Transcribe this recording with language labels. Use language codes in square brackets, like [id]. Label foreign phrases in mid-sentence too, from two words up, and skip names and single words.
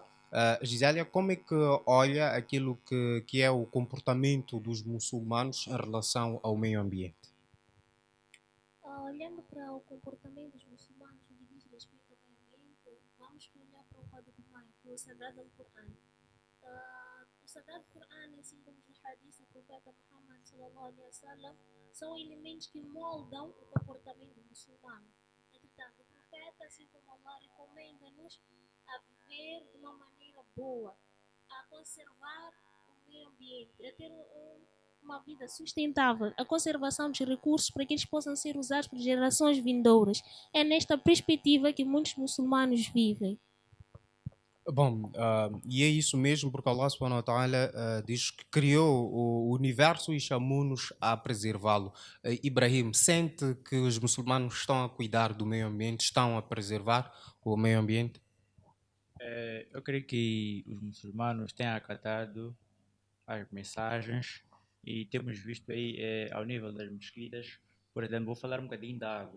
[pt] Gisélia, como é que olha aquilo que é o comportamento dos muçulmanos em relação ao meio ambiente? Olhando para o comportamento dos muçulmanos no que diz respeito ao meio ambiente, vamos olhar para o Código Mãe, para o Sagrado Alcorão. O Sagrado Corão, assim como os hadiths do profeta Muhammad [ar] صلى الله عليه وسلم, [pt] são elementos que moldam o comportamento muçulmano. Entretanto, o profeta, assim como Allah, recomenda-nos a viver de uma maneira boa, a conservar o meio ambiente, a ter uma vida sustentável, a conservação dos recursos para que eles possam ser usados por gerações vindouras. É nesta perspectiva que muitos muçulmanos vivem. Bom, e é isso mesmo porque Allah [ar] سبحانه وتعالى [pt] diz que criou o universo e chamou-nos a preservá-lo. Ibrahim, sente que os muçulmanos estão a cuidar do meio ambiente, estão a preservar o meio ambiente? Eu creio que os muçulmanos têm acatado as mensagens e temos visto aí ao nível das mesquitas, por exemplo, vou falar um bocadinho da água.